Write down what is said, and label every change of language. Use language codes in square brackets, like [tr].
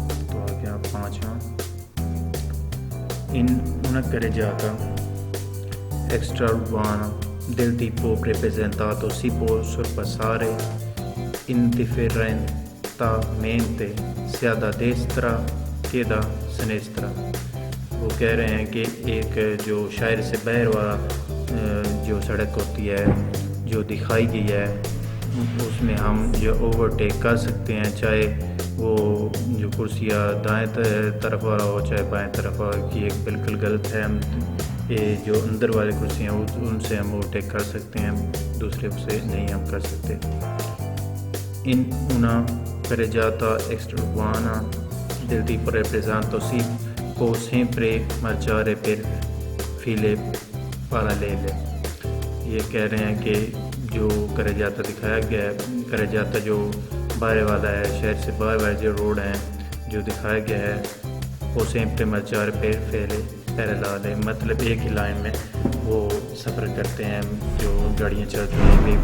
[hi] तो आ गया 5वां [it] in una carreggiata extraurbana del tipo representato si può sorpassare indifferentemente sia da destra che da sinistra। [hi] वो कह रहे हैं कि एक जो शहर से बाहर वाला जो सड़क होती है जो दिखाई गई है उसमें हम जो ओवरटेक कर सकते हैं, चाहे वो जो कुर्सियाँ दाएं तरफ वाला हो चाहे बाएं तरफ वाला की एक बिल्कुल गलत है। हम ये जो अंदर वाली कुर्सियाँ उनसे हम ओवरटेक कर सकते हैं, दूसरे से नहीं हम कर सकते। [it] In una carreggiata extraurbana del tipo rappresenta si può sempre marciare per file parallele। [hi] ये कह रहे हैं कि जो carreggiata दिखाया गया है, carreggiata जो बाहर वाला है, शहर से बाहर वाले जो रोड हैं जो दिखाया गया है, वो [it] sempre marciare per file parallele, [hi] मतलब एक ही लाइन में वो सफ़र करते हैं जो गाड़ियाँ चलती हैं।